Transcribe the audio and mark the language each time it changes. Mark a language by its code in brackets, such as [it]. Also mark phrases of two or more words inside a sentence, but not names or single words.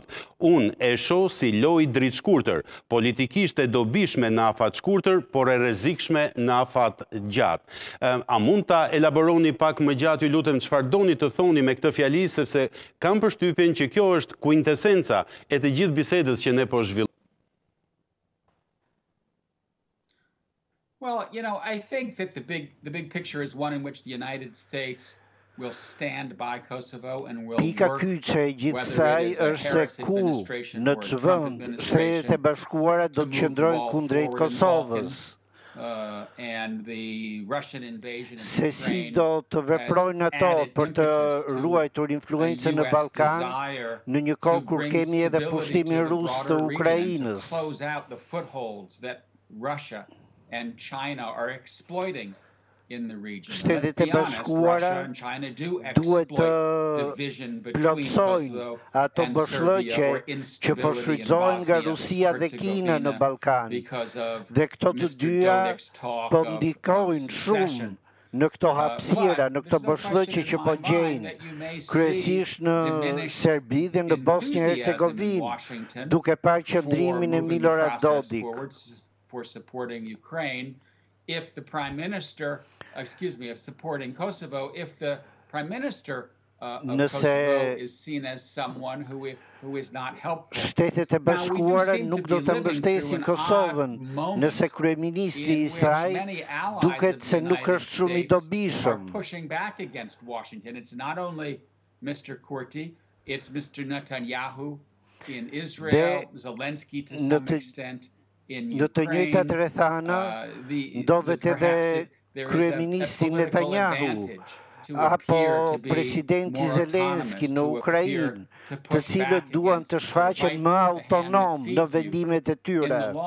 [sq] Unë e shoh si lojë dritshkurtër, politikisht e dobishme në afat shkurtër, por e rrezikshme në afat gjatë. A mund ta elaboroni pak më gjatë, ju lutem, çfarë doni të thoni me këtë fjali, sepse kam përshtypjen që kjo është kuintesenca e të gjithë bisedës që ne po zhvillojmë. [en] Well, I think that the big picture is one in which the United States will stand by Kosovo and will work, whether it is a Harris administration or a Trump administration, [sq] Shtetet e Bashkuara do të qëndrojnë kundrejt Kosovës. [en] And the Russian invasion [sq] se si do të veprojnë ato për të ruajtur influencën në Ballkan në një kohë kur kemi edhe pushtimin rus të Ukrainës. [en] Close out the footholds that Russia and China are exploiting in the region. [sq] Shtetet e Bashkuara duhet të plotsojnë ato bashllëqe që po shfrytëzohen nga Rusia dhe Kina në Ballkan. Dhe këto të dyja po ndikojnë shumë në këto hapësira, në këto bashllëqe që po gjejnë, kryesisht në Serbi dhe në Bosnjë-Hercegovinë, duke parë qëndrimin e Milorad Dodik. [en] For supporting Ukraine, if the Prime Minister, of supporting Kosovo, if the Prime Minister of Kosovo is seen as someone who is not helpful. [sq] Shtetet e Bashkuara nuk do të mbështesin Kosovën nëse kryeministri i saj duket se nuk është shumë I dobishëm. [en] Pushing back against Washington. It's not only Mr. Kurti, it's Mr. Netanyahu in Israel, Zelensky to some extent. [sq] Në të njëjtat rrethana ndodhet edhe kryeministri Netanyahu apo presidenti Zelensky në Ukrainë, të cilët duan të shfaqen më autonom në vendimet e tyre.